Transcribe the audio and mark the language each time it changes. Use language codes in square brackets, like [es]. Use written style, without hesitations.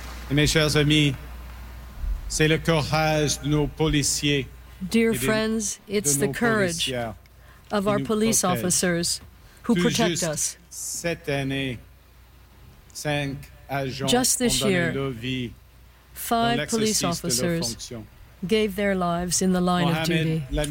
[fr] Mes chers amis, c'est le courage de nos policiers. [en] Dear friends, it's the courage of our police officers who protect us. [fr] Cette année, cinq agents ont donné leur vie [en] Five police officers gave their lives in the line of duty.